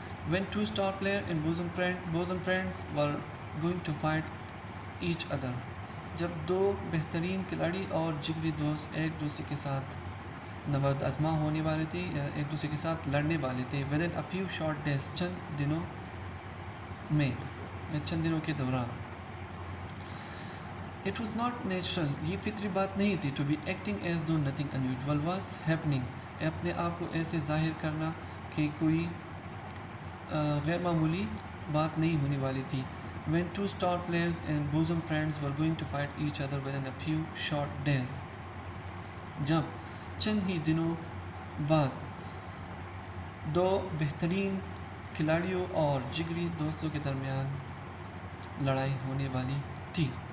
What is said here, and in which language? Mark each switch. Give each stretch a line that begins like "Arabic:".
English: When two star player and bosom friends were going to fight each other.
Urdu: جب دو بہترین کھلاڑی اور جگری دوست ایک دوسرے کے ساتھ نبرد آزما ہونے والے تھے یا ایک دوسرے کے ساتھ لڑنے والے تھے.
English: within a few short days
Urdu: چند دنوں میں یا چند دنوں کے دوران.
English: It was not natural.
Urdu: یہ فطری بات نہیں تھی.
English: to be acting as though nothing unusual was happening.
Urdu: اپنے آپ کو ایسے ظاہر کرنا کہ کوئی غیر معمولی بات نہیں ہونے والی تھی.
English: When two star players and bosom friends were going to fight each other within a few short days.
Urdu: جب چند ہی دنوں بعد دو بہترین کھلاڑیوں اور جگری دوستوں کے درمیان لڑائی ہونے والی تھی.